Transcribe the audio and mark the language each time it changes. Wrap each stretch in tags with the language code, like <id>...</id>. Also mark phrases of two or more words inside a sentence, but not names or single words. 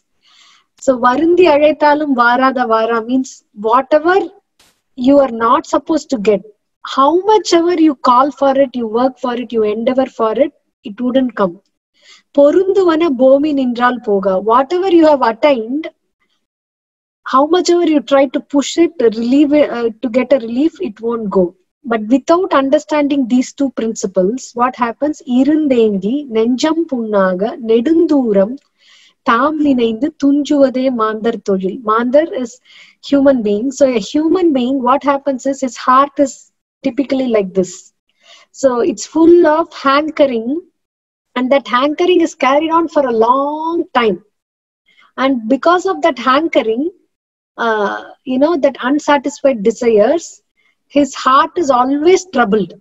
<en>So</en> <ta>வருந்தி அழைத்தாலும் வாராத வாரா</ta> <en>means whatever you are not supposed to get, how much ever you call for it, you work for it, you endeavor for it, it wouldn't come.</en> <ta>பொருந்துவன போமி னென்றால் போகா.</ta> <en>Whatever you have attained, how much ever you try to push it, to get a relief, it won't go. But without understanding these two principles, what happens?</en> <ta>இருந்தேங்கி, நெஞ்சம் புண்ணாக, நெடுந்தூரம், தாம் நினைந்து, துஞ்சுவதே மாந்தர் தொழில்.</ta> <en>Mandar is human being. So a human being, what happens is his heart is typically like this. So it's full of hankering, and that hankering is carried on for a long time. And because of that hankering, that unsatisfied desires, his heart is always troubled.</en>